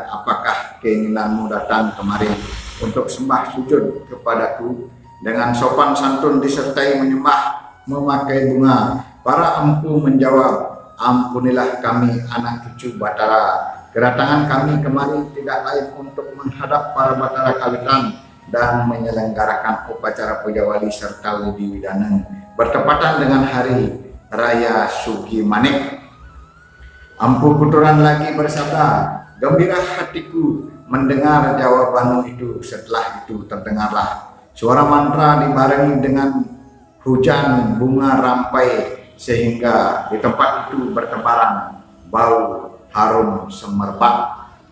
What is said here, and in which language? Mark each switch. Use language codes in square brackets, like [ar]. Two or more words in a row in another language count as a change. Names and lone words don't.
[id] Apakah keinginanmu datang kemari untuk sembah sujud kepadaku?" Dengan sopan santun disertai menyembah memakai bunga, para empu menjawab, "Ampunilah kami anak cucu Batara. Kedatangan kami kemari tidak lain untuk menghadap para Batara Kawitan dan menyelenggarakan upacara puja wali serta widi widana bertepatan dengan hari Raya Sugi Manik." Empu Kuturan lagi bersabda, "Gembira hatiku mendengar jawabanmu itu." Setelah itu terdengarlah suara mantra dibarengi dengan hujan bunga rampai sehingga di tempat itu bertebaran bau harum semerbak.